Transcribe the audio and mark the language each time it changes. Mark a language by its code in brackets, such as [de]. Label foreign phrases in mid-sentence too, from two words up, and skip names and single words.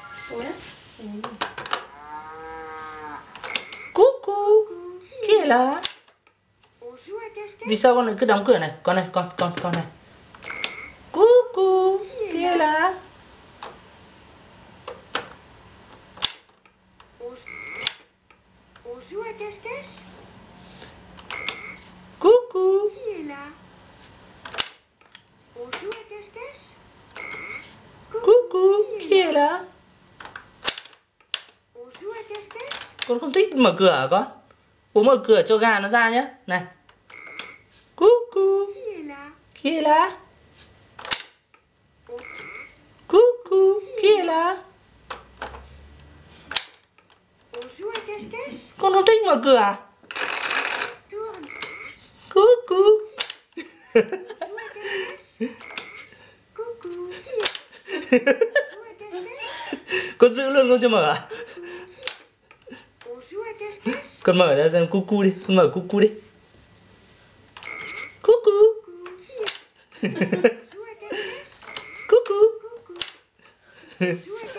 [fr] Cucu. Qui est là? [vi] Vì sao con lại cứ đóng cửa này? Con này, con này. Cucu. [fr] Qui est là? Coucou. Qui est là? On joue à cache-cache? Coucou. Qui est là? On joue à cache-cache? [vi] Con không thích mở cửa hả con? Bố mở cửa cho gà nó ra nhé. Này. [fr] Coucou. Qui est là? Qui est là? Coucou. Qui est là? On joue à cache-cache? [vi] Con không thích mở cửa à? [fr] Tourne. Coucou. Joue à cache-cache? Coucou. Joue à cache-cache? [vi] Con giữ luôn không cho mở à? [fr] On joue à cache-cache? [vi] Con mở ra xem cucu đi. Con mở cucu đi. [fr] Cucu. Joue à cache-cache? Cucu. Coucou.